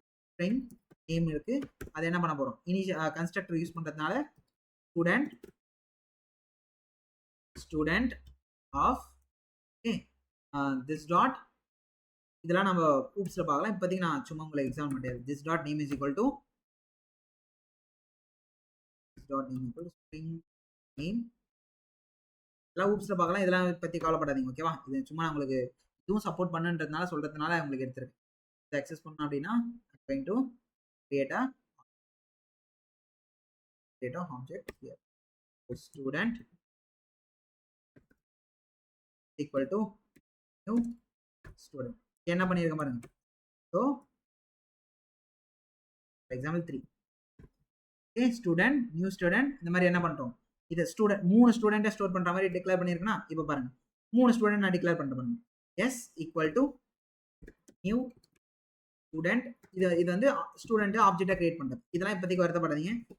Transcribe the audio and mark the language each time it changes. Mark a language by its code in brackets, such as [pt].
[ta] String name இருக்கு. அது என்ன பண்ண போறோம் கன்ஸ்ட்ரக்டர் யூஸ் பண்றதுனால student of okay this dot இதெல்லாம் நம்ம ஊப்ஸ்ல பார்க்கலாம். இப்போதைக்கு நான் சும்மா உங்களை எக்ஸாம் பண்ணிடுறேன். This dot name is equal to string name இதெல்லாம் ஊப்ஸ்ல பார்க்கலாம். இதெல்லாம் பத்தி கவலைப்படாதீங்க ஓகேவா. இது சும்மா நான் உங்களுக்கு இதுவும் சப்போர்ட் பண்ணுன்றதுனால சொல்றதுனால உங்களுக்கு எடுத்துருக்கேன். இதை அக்சஸ் பண்ணோம் அப்படின்னா [en] going to create a object here. So student equal to new student. [ta] என்ன பண்ணிருக்கேன் பாருங்க. So for example 3 okay student new student இந்த மாதிரி என்ன பண்ணிட்டோம் இத ஸ்டூடண்ட் 3 ஸ்டூடண்ட்டை ஸ்டோர் பண்ற மாதிரி டிக்ளேர் பண்ணிருக்கேனா. இப்போ பாருங்க 3 ஸ்டூடண்ட் நான் டிக்ளேர் பண்ணிட்டு பாருங்க. s equal to new student இது வந்து ஸ்டூடெண்ட் ஆப்ஜெக்டா கிரியேட் பண்றது. இதெல்லாம் இப்போதைக்கு வருத்தப்படாதீங்க.